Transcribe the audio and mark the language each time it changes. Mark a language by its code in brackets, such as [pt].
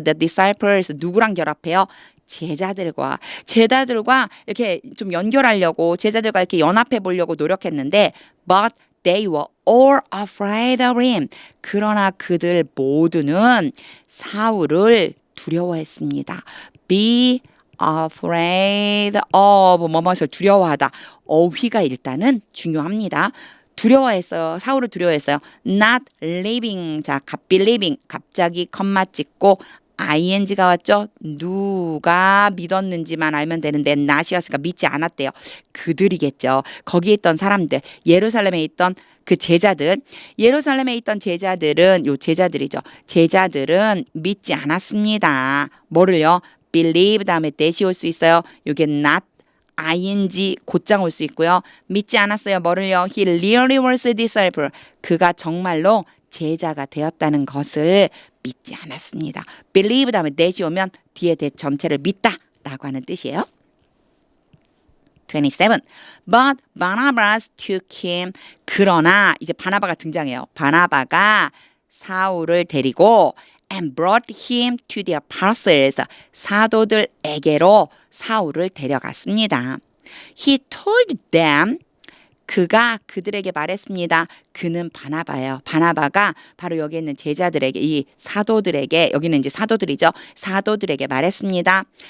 [en] The disciples [ko] 누구랑 결합해요? 제자들과 이렇게 좀 연결하려고 제자들과 이렇게 연합해 보려고 노력했는데 [en] but they were all afraid of him. [ko] 그러나 그들 모두는 사울을 두려워했습니다. [en] Be afraid of [ko] 뭐뭇을 두려워하다. 어휘가 일단은 중요합니다. 두려워했어요. 사울을 두려워했어요. [en] Not living. [ko] 자, [en] believing. [ko] 갑자기 컴마 찍고 ing가 왔죠. 누가 믿었는지만 알면 되는데 not이었으니까 믿지 않았대요. 그들이겠죠. 거기에 있던 사람들, 예루살렘에 있던 그 제자들, 예루살렘에 있던 제자들은 요 제자들이죠. 제자들은 믿지 않았습니다. 뭐를요? believe 다음에 that이 올 수 있어요. 요게 not ing 곧장 올 수 있고요. 믿지 않았어요. 뭐를요? [en] He really was a disciple. [ko] 그가 정말로 제자가 되었다는 것을 믿지 않았습니다. believe 다음에 that이 오면 뒤에 that 전체를 믿다라고 하는 뜻이에요. [en] 27. But Barnabas took him. [ko] 그러나 이제 바나바가 등장해요. 바나바가 사울을 데리고 [en] and brought him to the apostles. [ko] 사도들에게로 사울을 데려갔습니다. [en] He told them. [ko] 그가 그들에게 말했습니다. 그는 바나바예요. 바나바가 바로 여기 있는 제자들에게, 이 사도들에게, 여기는 이제 사도들이죠. 사도들에게 말했습니다.